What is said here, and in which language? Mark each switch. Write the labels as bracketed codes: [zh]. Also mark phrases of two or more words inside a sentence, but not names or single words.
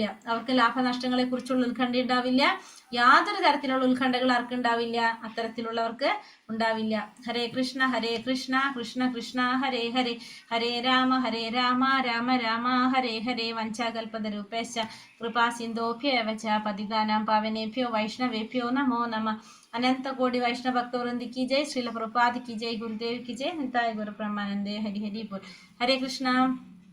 [ml] അവർക്ക് ലാഭനഷ്ടങ്ങളെ കുറിച്ചുള്ള ഉത്കണ്ഠ ഉണ്ടാവില്ല. യാതൊരു തരത്തിലുള്ള ഉത്കണ്ഠകൾ ആർക്കുണ്ടാവില്ല? അത്തരത്തിലുള്ളവർക്ക് ഉണ്ടാവില്ല. [sa] ഹരേ കൃഷ്ണ കൃഷ്ണ കൃഷ്ണ ഹരേ ഹരേ, ഹരേ രാമ രാമ രാമ ഹരേ ഹരേ. വഞ്ചാകൽപതരൂപേശ്ച കൃപാസിന്ധോഭ്യേവ ച പതിതാനാം പാവനേഭ്യോ വൈഷ്ണവേഭ്യോ നമോ നമഃ. [hi] अनंत कोटि वैष्णव भक्त वृंद की जय, श्रील प्रभुपाद की जय, गुरुदेव की जय, निताय गुरु ब्रह्मानंदे हरि हरि बोल. [sa] हरे कृष्णा.